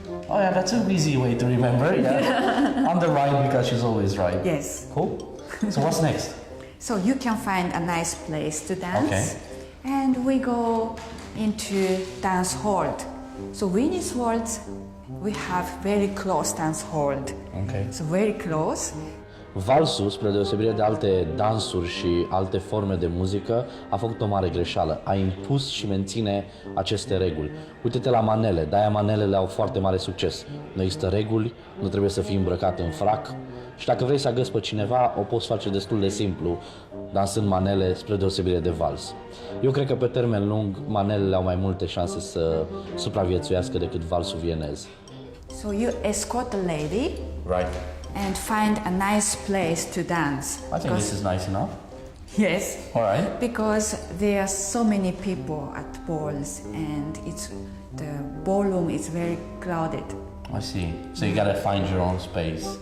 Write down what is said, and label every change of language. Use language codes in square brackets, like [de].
[en] Oh yeah, that's an easy way to remember. Yeah. On the right because she's always right. Yes. Cool. So what's next? So you can find a nice place to dance. Okay. And we go into dance hall. So Viennese waltz, we have very close dance hall. Okay. So very close. [ro] Valsul, spre deosebire de alte dansuri și alte forme de muzică, a făcut o mare greșeală. A impus și menține aceste reguli. Uite-te la manele, de-aia manelele au foarte mare succes. Nu există reguli, nu trebuie să fii îmbrăcat în frac și dacă vrei să agăți pe cineva, o poți face destul de simplu, dansând manele spre deosebire de vals. Eu cred că pe termen lung, manelele au mai multe șanse să supraviețuiască decât valsul vienez. [en] So you escort a lady Right. and find a nice place to dance. I think this is nice enough. Yes. All right. Because there are so many people at balls, and the ballroom is very crowded. I see. So you gotta find your own space.